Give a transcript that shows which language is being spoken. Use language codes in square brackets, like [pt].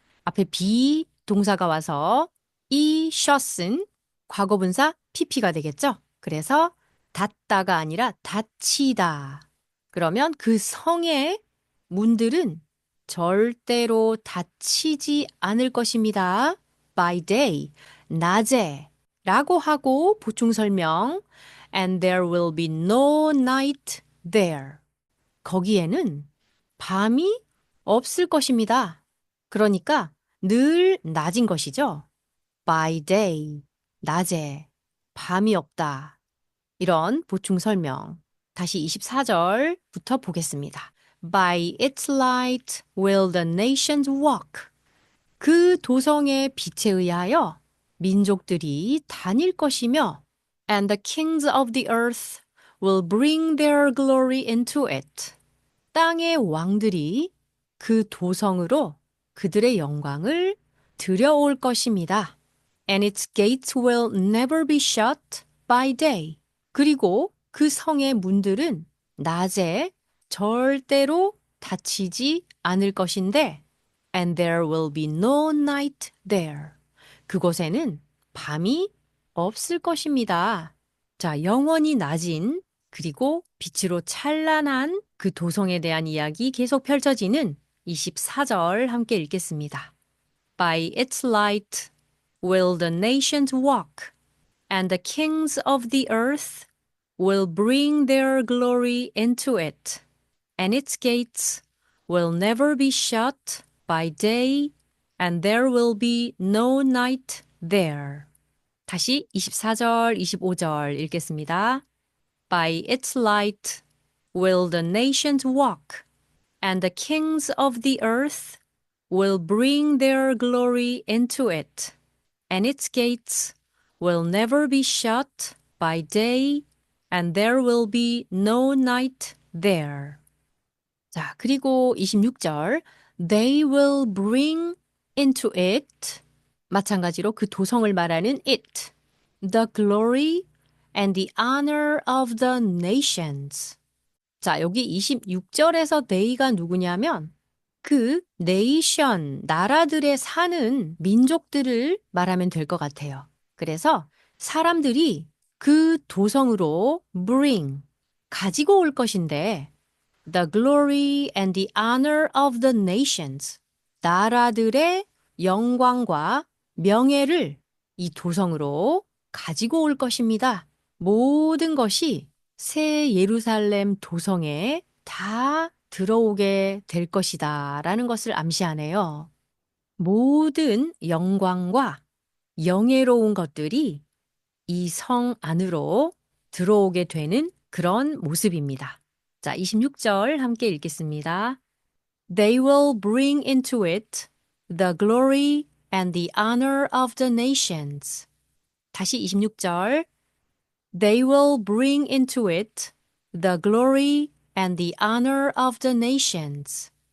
[ko] 앞에 be 동사가 와서 이 shut은 과거 분사 pp가 되겠죠? 그래서 닫다가 아니라 닫히다. 그러면 그 성의 문들은 절대로 닫히지 않을 것입니다. [en] By day, [ko] 낮에 라고 하고 보충 설명 [en] And there will be no night there. [ko] 거기에는 밤이 없을 것입니다. 그러니까 늘 낮인 것이죠. [en] By day, [ko] 낮에, 밤이 없다. 이런 보충 설명. 다시 24절부터 보겠습니다. [en] By its light will the nations walk. [ko] 그 도성의 빛에 의하여 민족들이 다닐 것이며 [en] And the kings of the earth will bring their glory into it. [ko] 땅의 왕들이 그 도성으로 그들의 영광을 들여올 것입니다. [en] And its gates will never be shut by day. [ko] 그리고 그 성의 문들은 낮에 절대로 닫히지 않을 것인데 [en] And there will be no night there. [ko] 그곳에는 밤이 없을 것입니다. 자, 영원히 낮인 그리고 빛으로 찬란한 그 도성에 대한 이야기 계속 펼쳐지는 24절 함께 읽겠습니다. [en] By its light will the nations walk, and the kings of the earth will bring their glory into it, and its gates will never be shut by day, and there will be no night there. [ko] 다시 24절, 25절 읽겠습니다. [en] By its light will the nations walk, and the kings of the earth will bring their glory into it, and its gates will never be shut by day, and there will be no night there. [ko] 자, 그리고 26절, [en] they will bring into it, [ko] 마찬가지로 그 도성을 말하는 [en] it, the glory and the honor of the nations. [ko] 자, 여기 26절에서 they가 누구냐면 그 nation, 나라들에 사는 민족들을 말하면 될 것 같아요. 그래서 사람들이 그 도성으로 [en] bring, [ko] 가지고 올 것인데 [en] the glory and the honor of the nations, [ko] 나라들의 영광과 명예를 이 도성으로 가지고 올 것입니다. 모든 것이 새 예루살렘 도성에 다 들어오게 될 것이다 라는 것을 암시하네요. 모든 영광과 영예로운 것들이 이 성 안으로 들어오게 되는 그런 모습입니다. 자, 26절 함께 읽겠습니다. [en] They will bring into it the glory and the honor of the nations. [ko] 다시 26절. [en] They will bring into it the glory and the honor of the nations.